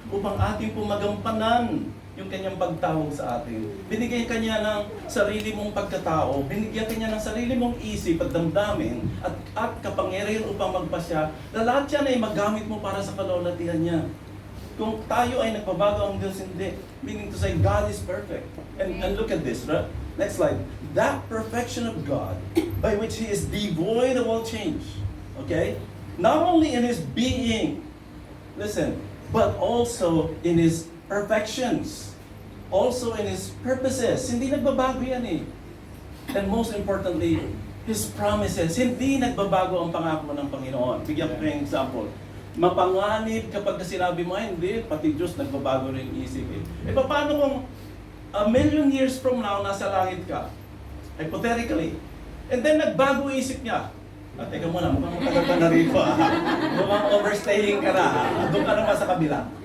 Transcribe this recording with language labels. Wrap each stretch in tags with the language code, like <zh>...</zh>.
<tl>Upang ating po magampanan yung kanyang pagtawag sa atin. Binigyan kanya ng sarili mong pagkatao, binigyan kanya ng sarili mong isip at damdamin at kapangyarihan upang magpasya na lahat yan ay magamit mo para sa kalulatihan niya. Kung tayo ay nagbabago, ang Diyos hindi.</tl> <en>Meaning to say, God is perfect. And look at this, right? Next slide. That perfection of God, by which He is devoid of all change. Okay? Not only in His being, listen, but also in His perfections. Also in His purposes.</en> <tl>Hindi nagbabago yan eh.</tl> <en>And most importantly, His promises.</en> <tl>Hindi nagbabago ang pangako ng Panginoon. Bigyan ko kayo ng example. Mapanganib kapag sinabi mo, ay hindi, pati Diyos nagbabago rin isip eh. E paano kung</tl> <en>a million years from now,</en> <tl>nasa langit ka,</tl> <en>hypothetically, and then</en> <tl>nagbago isip niya, teka muna, mukhang matagal ka na rito mukhang overstaying ka na doon ka naman sa kabila.</tl>